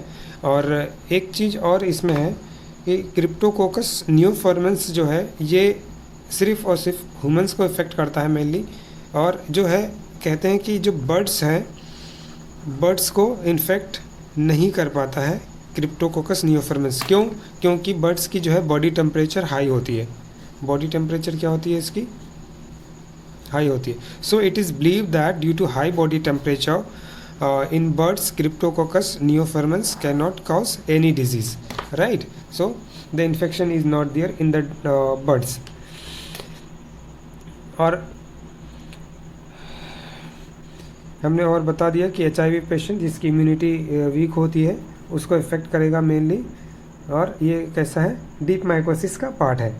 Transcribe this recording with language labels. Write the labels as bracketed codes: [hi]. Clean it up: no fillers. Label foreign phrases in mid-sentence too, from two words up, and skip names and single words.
[hi] और एक चीज़ और इसमें है कि क्रिप्टोकोकस नियोफॉर्मेंस जो है ये सिर्फ और सिर्फ ह्यूमंस को इफ़ेक्ट करता है मेनली, और जो है कहते हैं कि जो बर्ड्स हैं, बर्ड्स को इन्फेक्ट नहीं कर पाता है क्रिप्टोकोकस नियोफॉर्मेंस। क्यों? क्योंकि बर्ड्स की जो है [en] body temperature high [hi] होती है। [en] body temperature [hi] क्या होती है इसकी? हाई होती है। [en] So it is believe that due to high body temperature in birds Cryptococcus neoformans can not cause any disease, right. So the infection is not there in the birds. [hi] और हमने और बता दिया कि [en] HIV patient [hi] जिसकी [en] immunity weak [hi] होती है उसको इफेक्ट करेगा मेनली, और ये कैसा है, [en] deep mycosis [hi] का पार्ट है।